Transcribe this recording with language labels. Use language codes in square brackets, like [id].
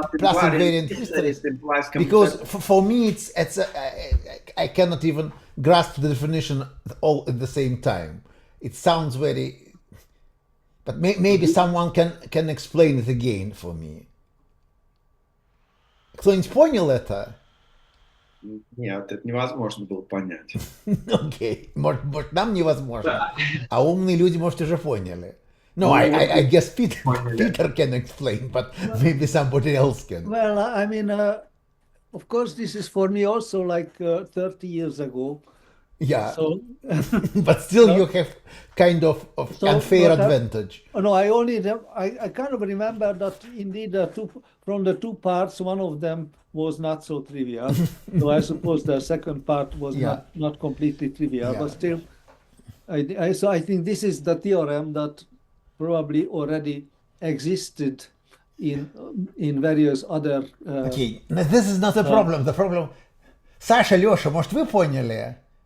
[en] plus invariant history? Because for me, it's I cannot even grasp the definition all at the same time. It sounds very, but maybe someone can explain it again for me. [ru] Кто-нибудь понял это? Нет, это невозможно было понять. Окей, может нам невозможно, а умные люди, может, уже поняли. [en] No, I guess Peter can explain, but maybe somebody else can. Well, I mean, of course, this is for me also like 30 years ago. Yeah, so, but still you have kind of unfair advantage. No, I kind of remember that indeed from the two parts, one of them was not so trivial. So I suppose the second part was not completely trivial, but still So I think this is the theorem that probably already existed in various other. [ru] Окей, но [en] this is not a problem. The problem... [ru] Саша, Леша, может, вы поняли?